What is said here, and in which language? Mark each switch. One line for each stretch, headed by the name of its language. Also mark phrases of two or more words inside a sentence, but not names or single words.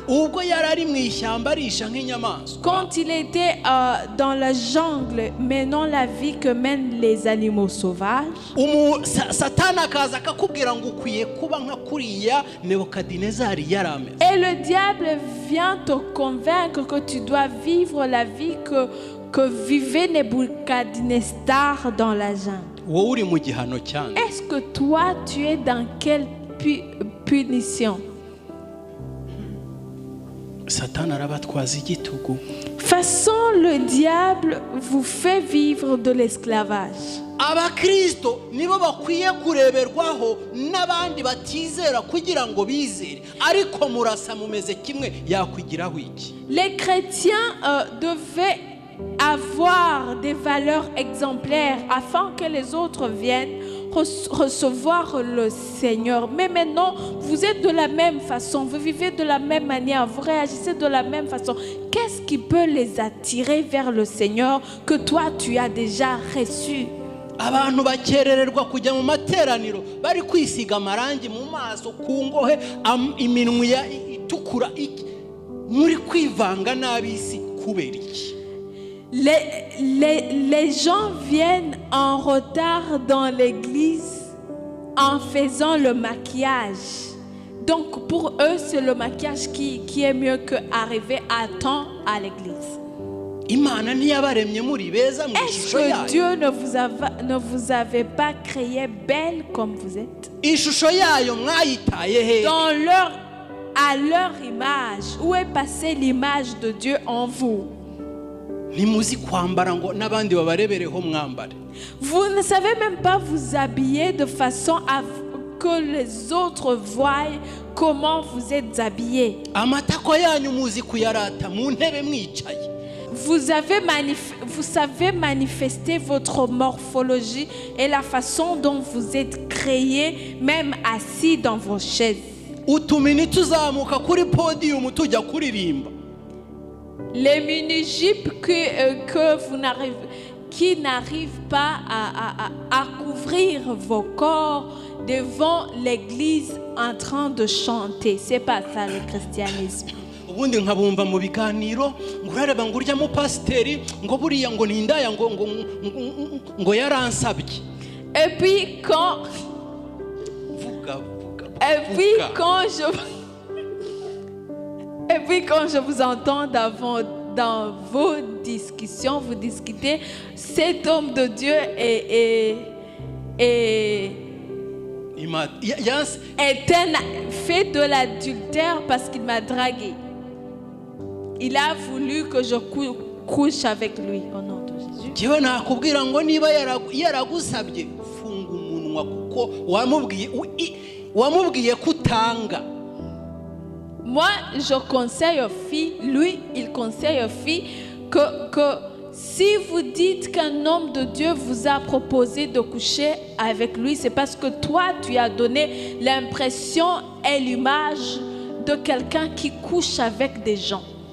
French: Quand il était dans la jungle, menant la vie que mènent les animaux sauvages, et le diable vient te convaincre que tu dois vivre la vie que vivait Nebuchadnezzar dans la jungle. Est-ce que toi, tu es dans quelle punition? Façon, le diable vous fait vivre de l'esclavage.
Kinyarwanda: Abakristo nibo bakwiye kureberwaho n'abandi batizera kugira ngo bizere ariko murasa mumeze kimwe yakwigiraho iki.
French: Les chrétiens devaient avoir des valeurs exemplaires afin que les autres viennent recevoir le Seigneur. Mais maintenant, vous êtes de la même façon, vous vivez de la même manière, vous réagissez de la même façon. Qu'est-ce qui peut les attirer vers le Seigneur que toi tu as déjà reçu?
Kinyarwanda: Abantu bakerererwa kujya mu materaniro bari kwisiga amarangi mu maso ku ngohe iminwa itukura muri kwivanga n'abisi kubera iki?
French: Les gens viennent en retard dans l'église en faisant le maquillage. Donc pour eux, c'est le maquillage qui est mieux qu'arriver à temps à l'église. Est-ce que Dieu ne vous avait pas créé belle comme vous êtes? À leur image. Où est passée l'image de Dieu en vous?
Kinyarwanda: ntimuzi kwambara ngo n'abandi babarebereho mwambare.
French: Vous ne savez même pas vous habiller de façon à que les autres voient comment vous êtes habillés.
Kinyarwanda: Amatako yanyu muzi kuyarata mu ntebe mwicaye.
French: Vous savez manifester votre morphologie et la façon dont vous êtes créés, même assis dans vos chaises.
Kinyarwanda: Utumini tuzamuka kuri podium tujya kuririmba.
French: Les mini-jupes qui n'arrivent pas à couvrir vos corps devant l'église en train de chanter. C'est pas ça le christianisme.
Kinyarwanda: Ubundi nkabumva mu biganiro ngurareba ngurya mu pasiteri ngo buriya ngo nindaya ngo yaransabye.
French: Et puis quand je vous entends dans vos discussions, vous discutez, cet homme de Dieu fait de l'adultère parce qu'il m'a dragué. Il a voulu que je couche avec lui au nom de Jésus.
Kinyarwanda: Jewe nakubwira ngo niba yaragusabye funga umunwa kuko wamubwiye kutanga.
French: Moi, je conseille aux filles, lui, il conseille aux filles que si vous dites qu'un homme de Dieu vous a proposé de coucher avec lui, c'est parce que toi, tu as donné l'impression et l'image de quelqu'un qui couche avec des gens.